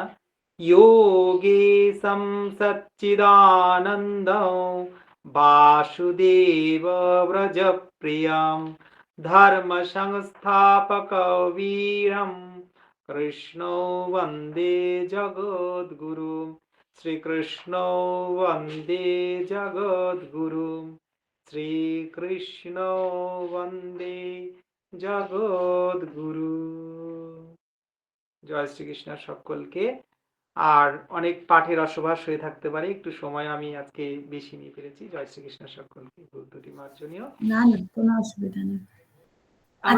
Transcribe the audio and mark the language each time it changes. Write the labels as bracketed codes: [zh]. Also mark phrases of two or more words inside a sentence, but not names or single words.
[sa] योगेशं सच्चिदानन्दं वासुदेव व्रजप्रियं धर्मसंस्थापकवीरं कृष्णो वन्दे जगद्गुरुं श्रीकृष्णो वन्दे जगद्गुरुं श्रीकृष्णो वन्दे জগদ্গুরু। [bn] জয় শ্রীকৃষ্ণ সকলকে। আর অনেক পাঠের অসভাস হয়ে থাকতে পারে, একটু সময় আমি আজকে বেশি নিয়ে ফেলেছি। জয় শ্রীকৃষ্ণ সকলকে, ভুল ত্রুটি মার্জনীয়। না না, কোনো অসুবিধা নেই। আমরা